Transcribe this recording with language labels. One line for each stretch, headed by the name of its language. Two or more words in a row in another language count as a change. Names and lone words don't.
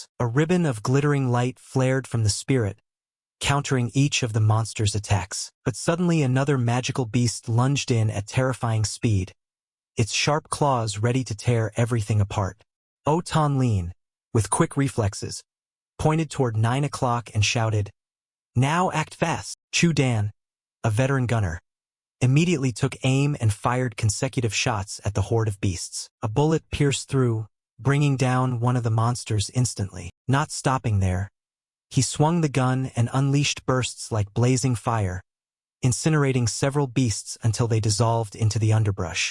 English: A ribbon of glittering light flared from the spirit, countering each of the monster's attacks. But suddenly another magical beast lunged in at terrifying speed, its sharp claws ready to tear everything apart. Tan-Lin, with quick reflexes, pointed toward 9 o'clock and shouted, "Now act fast!" Chu Dan, a veteran gunner, immediately took aim and fired consecutive shots at the horde of beasts. A bullet pierced through, bringing down one of the monsters instantly. Not stopping there, he swung the gun and unleashed bursts like blazing fire, incinerating several beasts until they dissolved into the underbrush.